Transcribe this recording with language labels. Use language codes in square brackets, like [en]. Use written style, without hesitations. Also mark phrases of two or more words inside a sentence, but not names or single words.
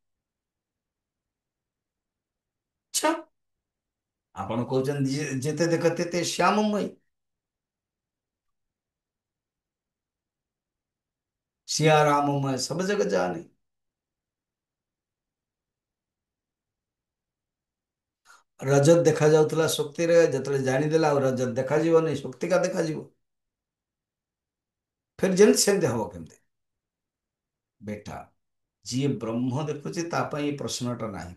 [or] ଆଚ୍ଛା, ଆପଣ କହୁଛନ୍ତି ଯେତେ ଦେଖ ତେତେ ଶ୍ୟାମମୟୀ, [hi] सिया राम मैं सब जग जाने। [or] ରଜତ ଦେଖାଯାଉଥିଲା ଶକ୍ତିରେ, ଯେତେବେଳେ ଜାଣିଦେଲା ଆଉ ରଜତ ଦେଖାଯିବନି, ଶକ୍ତିକା ଦେଖାଯିବ। ଫେର ଯେମିତି ସେମିତି ହବ କେମିତି? ବେଟା, ଯିଏ ବ୍ରହ୍ମ ଦେଖୁଛି ତା ପାଇଁ ଏ ପ୍ରଶ୍ନଟା ନାହିଁ।